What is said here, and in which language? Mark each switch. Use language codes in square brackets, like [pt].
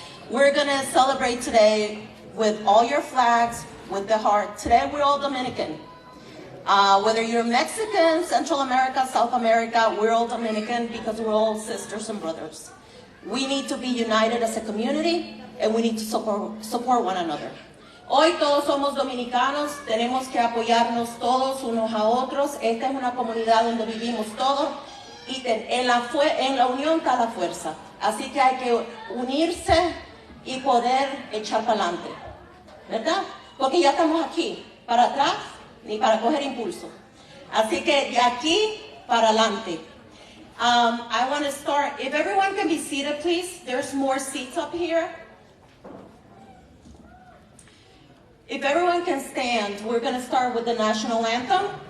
[en] We're going to celebrate today with all your flags, with the heart. Today we're all Dominican. Whether you're Mexican, Central America, South America, we're all Dominican because we're all sisters and brothers. We need to be united as a community, and we need to support one another. [es] Hoy todos somos dominicanos, tenemos que apoyarnos todos unos a otros. Esta es una comunidad donde vivimos todos y en la unión está la fuerza. Así que hay que unirse y poder echar para adelante, ¿verdad? Porque ya estamos aquí, para atrás ni para coger impulso. Así que de aquí para adelante. [en] I want to start, if everyone can be seated, please. There's more seats up here. If everyone can stand, we're going to start with the national anthem.